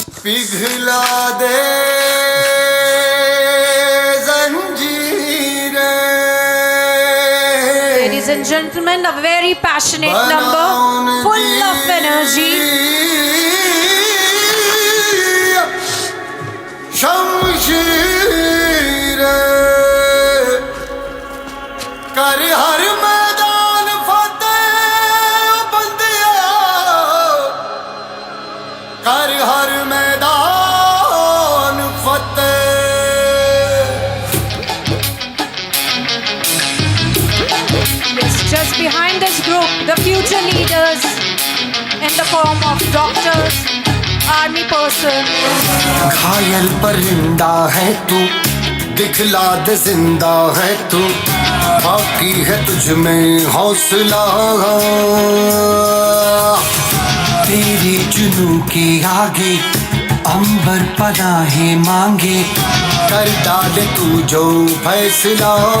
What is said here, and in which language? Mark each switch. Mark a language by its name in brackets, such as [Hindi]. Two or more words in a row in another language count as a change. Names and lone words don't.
[Hindi] पिघला दे [English] Ladies and gentlemen, a very passionate number, full of energy. [Hindi] शमशीर कर हर मैदान फतेह बंदिया कर हर मैदान फतेह [English] Yes, just behind this group, the future leaders in the form of doctors, army person. [Hindi] घायल परिंदा है तू दिखला दे जिंदा है तू बाकी है तुझ में हौसला तेरी जुनू के आगे अंबर पनाहे मांगे कर डाले तू जो फैसला